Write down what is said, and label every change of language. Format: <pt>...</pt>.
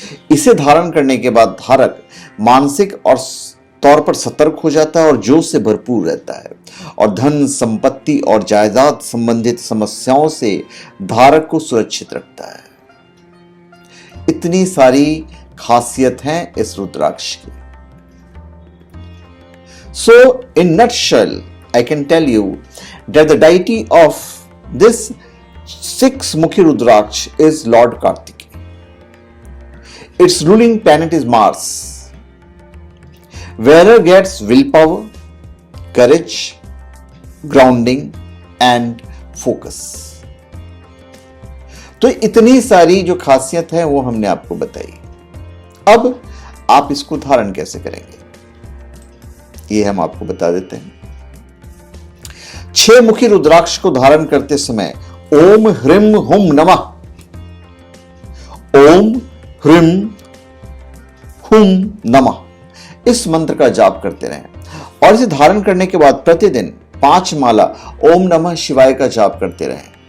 <hi>इसे धारण करने के बाद धारक मानसिक और तौर पर सतर्क हो जाता है और जोश से भरपूर रहता है और धन, संपत्ति और जायदाद संबंधित समस्याओं से धारक को सुरक्षित रखता है। इतनी सारी खासियत हैं इस रुद्राक्ष की।</hi> <en>So, in nutshell, I can tell you that the deity of this 6 Mukhi Rudraksh is Lord Kartikeya. Its ruling planet is Mars. Wearer gets willpower, courage, grounding and focus.</en> <hi>तो इतनी सारी जो खासियत है वो हमने आपको बताई। अब आप इसको धारण कैसे करेंगे ये हम आपको बता देते हैं। 6 मुखी रुद्राक्ष को धारण करते समय ओम ह्रीम हुम नमः, ओम ह्रीम हुम नमः इस मंत्र का जाप करते रहें और इसे धारण करने के बाद प्रतिदिन 5 माला ओम नमः शिवाय का जाप करते रहें।</hi>